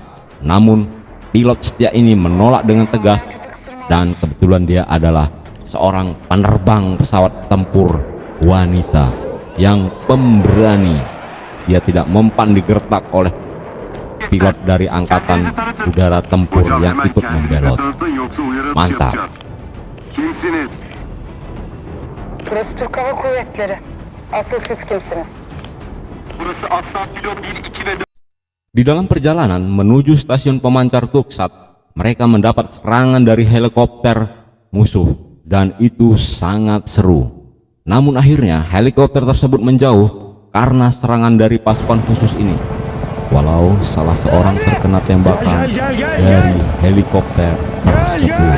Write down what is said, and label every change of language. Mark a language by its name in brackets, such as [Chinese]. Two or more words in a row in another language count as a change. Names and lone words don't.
[Indonesian] Namun pilot setia ini menolak dengan tegas, dan kebetulan dia adalah seorang penerbang pesawat tempur wanita yang pemberani. Dia tidak mempan digertak oleh pilot dari angkatan udara tempur yang ikut membelot. Mantap. [Turkish] Kimsiniz? Burası Türk Hava Kuvvetleri. Asıl siz kimsiniz? Burası Aslan Filo 1, 2 ve 4. [Indonesian] Di dalam perjalanan menuju stasiun pemancar Tuksat, mereka mendapat serangan dari helikopter musuh, dan itu sangat seru. Namun akhirnya helikopter tersebut menjauh karena serangan dari pasukan khusus ini. Walau salah seorang terkena tembakan dari helikopter tersebut.